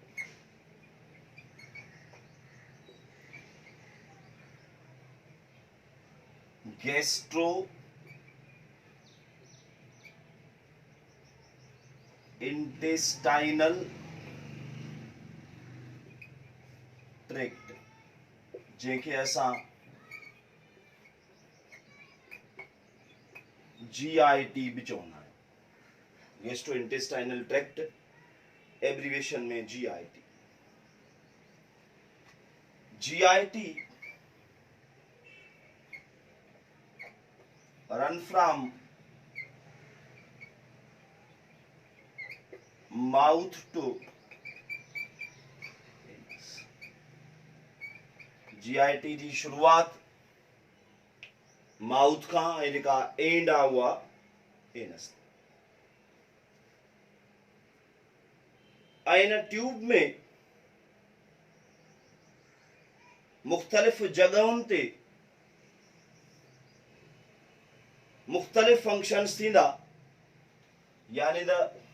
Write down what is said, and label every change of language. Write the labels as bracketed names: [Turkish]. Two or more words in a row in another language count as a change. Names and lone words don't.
[English] gastrointestinal tract [Sindhi] जंहिंखे असां GIT भी चवंदा आहियूं। [English] gastrointestinal tract abbreviation में GIT। GIT run from mouth to GIT [Sindhi] जी शुरुआत माउथ खां ऐं जेका एंड आहे उहा एनस। ऐं इन ट्यूब में मुख़्तलिफ़ जॻहुनि ते मुख़्तलिफ़ फंक्शन्स थींदा यानी द